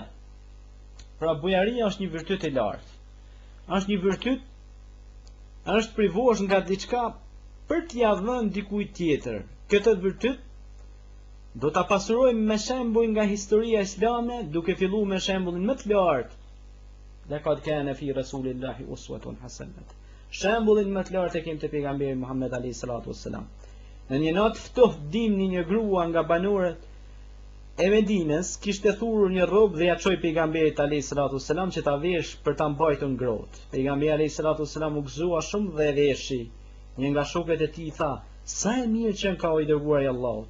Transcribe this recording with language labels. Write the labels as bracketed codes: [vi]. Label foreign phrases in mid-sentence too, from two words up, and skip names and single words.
[sq] Pra bujaria është një virtyt i lartë. Është një virtyt, është privosh nga diçka për t'ia dhënë dikujt tjetër. Këtë virtyt do ta pasurojmë me shembull nga historia islame, duke filluar me shembullin më të lartë. [ar] لقد كان في رسول الله أسوة حسنة. [sq] Shembullin më të lartë e kemi te pejgamberi Muhammed [ar] عليه الصلاة والسلام. [sq] Në një natë ftohtë dimni një grua nga banorët e Medinës kishte thurur një rrobë dhe ja çoi pejgamberit [ar] عليه الصلاة والسلام [sq] që ta vesh për ta mbajtur ngrohtë. Pejgamberi [ar] عليه الصلاة والسلام [sq] u gëzua shumë dhe veshi. Një nga shokët e tij tha: "Sa e mirë që ka i dërguar i Allahut.